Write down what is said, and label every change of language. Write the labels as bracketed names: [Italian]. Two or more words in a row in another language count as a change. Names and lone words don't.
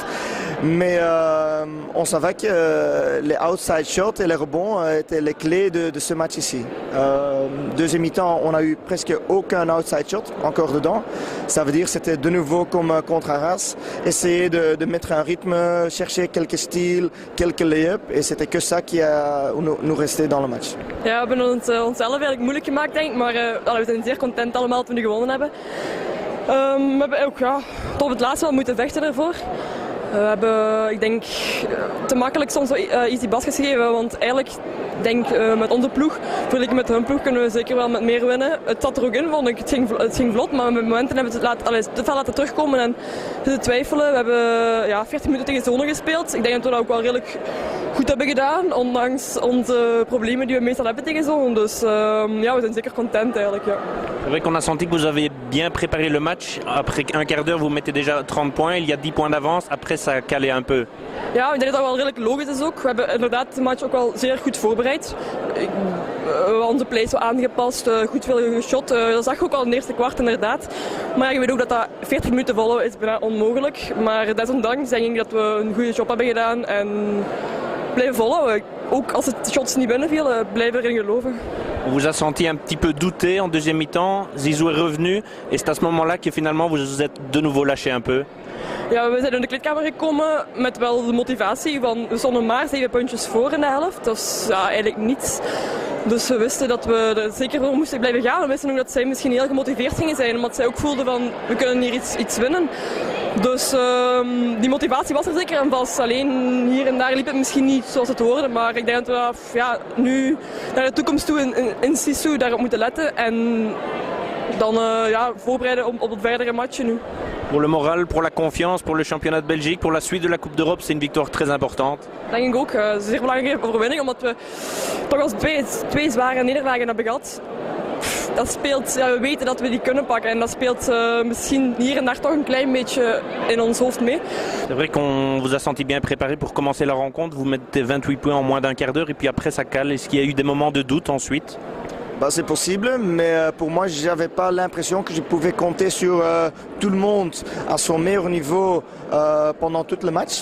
[French] Mais on savait que les [English] outside shots [French] et les rebonds étaient les clés de ce match ici. Deuxième mi-temps, on n'a eu presque aucun [English] outside shot [French] encore dedans. Ça veut dire que c'était de nouveau comme contre Arras, essayer de mettre un rythme, chercher quelques styles, quelques lay-ups. Et c'était que ça qui a nous resté dans le match. [Dutch] Ja, we hebben het onszelf eigenlijk moeilijk gemaakt, denk ik. Maar we zijn zeer content allemaal dat we nu gewonnen hebben. We hebben ook tot het laatste wel moeten vechten ervoor. We hebben, ik denk, te makkelijk soms wel [English] easy baskets [Dutch] gegeven, want eigenlijk denk met onze ploeg, vergeleken met hun ploeg, kunnen we zeker wel met meer winnen. Het zat er ook in, vond ik. Het ging vlot, maar met momenten hebben we het te veel laten terugkomen en te twijfelen. We hebben 40 minuten tegen zone gespeeld. Ik denk dat we dat ook wel redelijk goed hebben gedaan, ondanks onze problemen die we meestal hebben tegen zone. Dus we zijn zeker content eigenlijk. Ja. [French] C'est vrai qu'on a senti que vous avez bien préparé le match. Après un quart d'heure, vous mettez déjà 30 points. Il y a 10 points d'avance. Après, ça calait un peu. [Dutch] Ja, ik denk dat dat wel redelijk logisch is ook. We hebben inderdaad de match ook wel zeer goed voorbereid. Onze plays wel aangepast, goed veel geshot. Dat zag je ook al in het eerste kwart inderdaad. Maar je weet ook dat 40 minuten volhouden is bijna onmogelijk. Maar desondanks denk ik dat we een goede job hebben gedaan en blijven volhouden. Ook als het shots niet binnenvielen, blijven erin geloven. [French] On vous a senti un petit peu douter en deuxième mi-temps. Zizou est revenu et c'est à ce moment-là que finalement vous vous êtes de nouveau lâché un peu. [Dutch] Ja, we zijn in de kleedkamer gekomen met wel de motivatie van we stonden maar 7 puntjes voor in de helft. Dat is eigenlijk niets. Dus we wisten dat we er zeker voor moesten blijven gaan. We wisten ook dat zij misschien heel gemotiveerd gingen zijn, omdat zij ook voelden van we kunnen hier iets winnen. Dus die motivatie was er zeker en vast. Alleen hier en daar liep het misschien niet zoals het hoorde. Maar ik denk dat we nu naar de toekomst toe in Sisu daarop moeten letten. En dan voorbereiden op het verdere matchen nu. [French] Pour le moral, pour la confiance, pour le championnat de Belgique, pour la suite de la Coupe d'Europe, c'est une victoire très importante. [Dutch] Denk ik ook. Een zeer belangrijke overwinning, omdat we toch als twee zware nederlagen hebben gehad. Dat speelt, we weten dat we die kunnen pakken en dat speelt misschien hier en daar toch een klein beetje in ons hoofd mee. [French] C'est vrai qu'on vous a senti bien préparé pour commencer la rencontre. Vous mettez 28 points en moins d'un quart d'heure et puis après ça cale. Est-ce qu'il y a eu des moments de doute ensuite? C'est possible, mais pour moi, je n'avais pas l'impression que je pouvais compter sur tout le monde à son meilleur niveau pendant tout le match.